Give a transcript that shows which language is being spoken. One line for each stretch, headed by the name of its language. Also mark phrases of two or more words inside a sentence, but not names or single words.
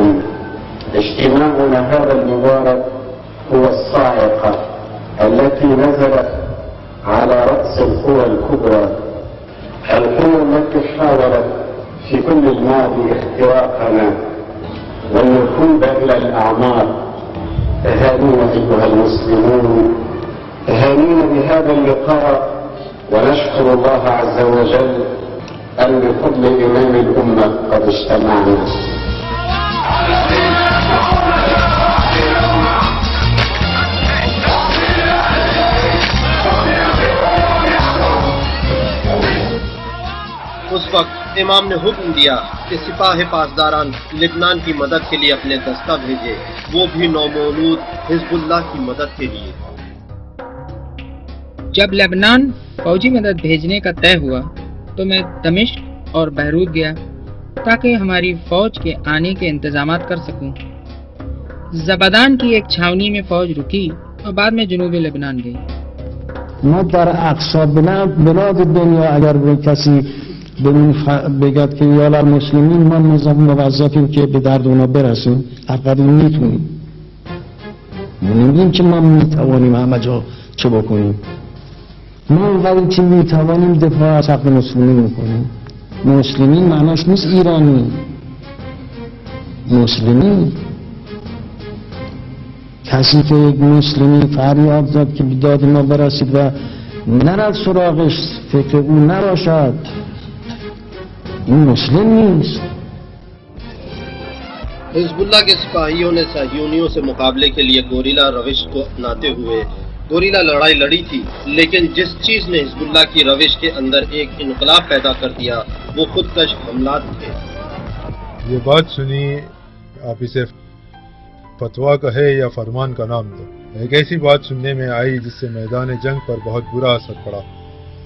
Arabic: اجتماعنا هذا المبارك هو الصاعقة التي نزلت على رأس القوى الكبرى، القوى التي حاولت في كل الماضي اختراقنا والنفوذ إلى الأعمار. تهانينا أيها المسلمون، تهانينا بهذا اللقاء، ونشكر الله عز وجل أن بفضل إمام الأمة قد اجتمعنا.
Urdu: اس وقت امام نے حکم دیا کہ سپاہ پاسداران لبنان کی مدد کے لیے اپنے دستہ بھیجے، وہ بھی نومولود حزب اللہ کی مدد کے لیے۔ جب لبنان فوجی مدد بھیجنے کا طے ہوا تو میں دمشق اور بیروت گیا تاکہ ہماری فوج کے آنے کے انتظامات کر سکوں۔ زبدان کی ایک چھاونی میں فوج رکی اور بعد میں جنوبی لبنان گئی۔
Persian: ما در اقصا بلاد دنیا اگر کسی بگد که
Arabic: یالا مسلمین
Persian: ما موظفیم که به درد اونا برسیم، فقط این میتونیم، نمیگیم که ما میتوانیم همه جا چه بکنیم. ما اونقدر که میتوانیم دفاع از حق مسلمین میکنیم. مسلمین معناش نیست ایرانی، مسلمین کسی که یک مسلمی فریاد زد که به داد ما برسید و نرد سراغش، فکر اون نباشد، این مسلم نیست.
Urdu: حزب اللہ کے سپاہیوں نے صہیونیوں سے مقابلے کے لیے گوریلا روش کو اپناتے ہوئے گوریلا لڑائی لڑی تھی، لیکن جس چیز نے حزب اللہ کی روش کے اندر ایک انقلاب پیدا کر دیا وہ خودکش حملات تھے۔ یہ بات سنی، آپ اسے فتویٰ کہے یا فرمان کا نام دو، ایک ایسی بات سننے میں آئی جس سے میدان جنگ پر بہت برا اثر پڑا۔